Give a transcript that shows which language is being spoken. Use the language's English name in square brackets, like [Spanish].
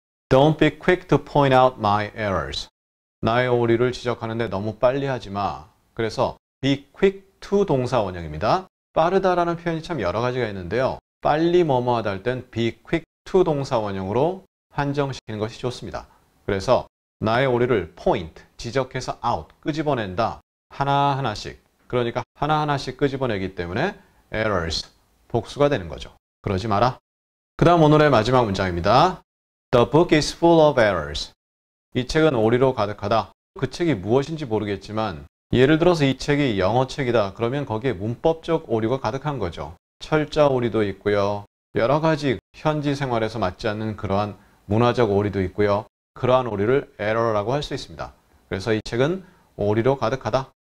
[English] Don't be quick to point out my errors. [Korean] 나의 오류를 지적하는데 너무 빨리 하지 마. 그래서 be quick to 동사 원형입니다. 빠르다라는 표현이 참 여러 가지가 있는데요. 빨리 뭐뭐하다 할 땐 be quick to 동사 원형으로 한정시키는 것이 좋습니다. 그래서 나의 오류를 point, 지적해서 out, 끄집어낸다. 하나하나씩. 그러니까 하나하나씩 끄집어내기 때문에 errors, 복수가 되는 거죠. 그러지 마라. 그 다음 오늘의 마지막 문장입니다. [English] The book is full of errors. [Korean] 이 책은 오류로 가득하다. 그 책이 무엇인지 모르겠지만 예를 들어서 이 책이 영어 책이다. 그러면 거기에 문법적 오류가 가득한 거죠. 철자 오류도 있고요. 여러 가지 현지 생활에서 맞지 않는 그러한 문화적 오류도 있고요. 그러한 오류를 error라고 할 수 있습니다. 그래서 이 책은 오류로 가득하다.